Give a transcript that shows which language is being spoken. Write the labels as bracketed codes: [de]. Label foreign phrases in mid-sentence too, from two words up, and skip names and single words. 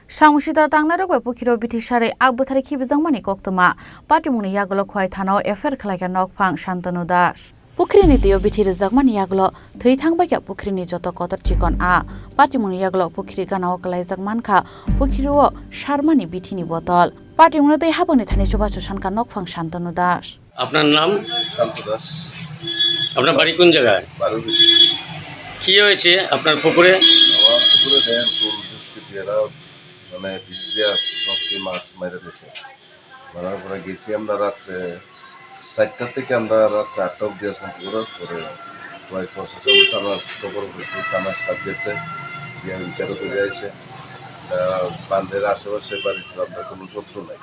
[trp] Sangsida tangnaro gwe pukiro bitisare agbutari kibizangmani koktoma patimuni yagolo khwai thanao efer khlaiga nokphang Shantanu Das. Pukrini teo bitiri jagmani yaglo thoi thangbaya pukrini joto kotor chikon a patimuni yaglo pukiri ganao klai jagmankha pukiro sharmani bitini botol patimuni dei haboni thani choba susanka nokphang Shantanu Das. [bn] আপনার নাম? শান্তু দাস। আপনার বাড়ি কোন জায়গায়? বারুবিটি। কি হয়েছে আপনার পুকুরে? আমার পুকুরে দেন কোন দুষ্কৃতীরা মানে বিষ দিয়া সবটি মাছ মেরে দিয়েছে। মারার পরে গেছি আমরা রাত্রে 4টা থেকে আমরা রাত্রে 8টা অব্দি আসলাম পুকুরের পরে কয়েক প্রশাসন থানার খবর হয়েছে, থানা স্টাফ গেছে গিয়ে বিচারও করে আসে বান্ধের আশেপাশে বাড়িতে আমরা কোনো শত্রু নাই।